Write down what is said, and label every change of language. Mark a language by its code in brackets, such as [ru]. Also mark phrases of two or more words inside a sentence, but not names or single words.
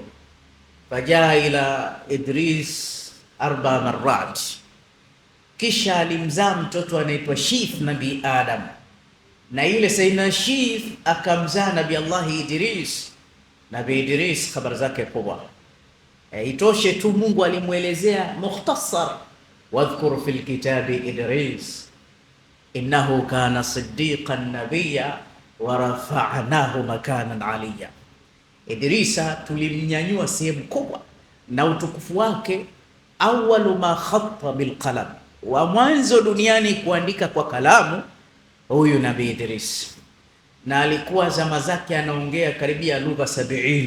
[ar] فجاء إلى إدريس 4 مرات, [sw] kisha alimzaa mtoto anaitwa Shith Nabii Adam, na yule Sayyidina Shith akamzaa Nabii Allah Idris. Nabii Idris habari zake kubwa. Itoshe tu Mungu alimuelezea mukhtasar, [ar] واذكر في الكتاب إدريس إنه كان صديقا نبيا ورفعناه مكانا عليا. [sw] Idrisa tulimnyanyua sehemu kubwa na utukufu wake. [ar] أول ما خط بالقلم, [sw] wa mwanzo duniani kuandika kwa kalamu, huyu Nabii Idris, na alikuwa zama zake anaongea karibia lugha 70.